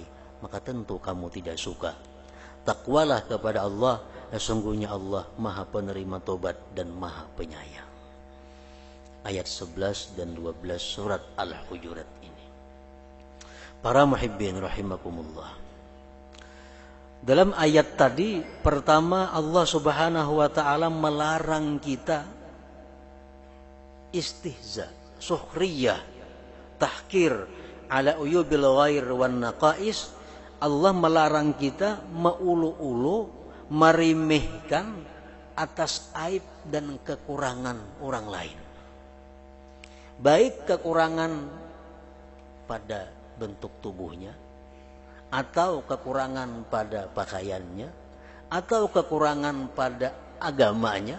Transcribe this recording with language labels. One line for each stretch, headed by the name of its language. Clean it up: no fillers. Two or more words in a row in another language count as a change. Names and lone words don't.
Indonesian: Maka tentu kamu tidak suka. Takwalah kepada Allah, sesungguhnya Allah Maha Penerima Tobat dan Maha Penyayang. Ayat 11 dan 12 surat Al-Hujurat ini. Para
Arabic: محبين رحمكم الله.
Indonesian: Dalam ayat tadi, pertama Allah
Arabic: سبحانه وتعالى
Indonesian: melarang kita
Arabic: استهزاء سخرية تحقير على عيوب الغير والنقائص.
Indonesian: Allah melarang kita meulu-ulu, meremehkan atas aib dan kekurangan orang lain. Baik kekurangan pada bentuk tubuhnya, atau kekurangan pada pakaiannya, atau kekurangan pada agamanya.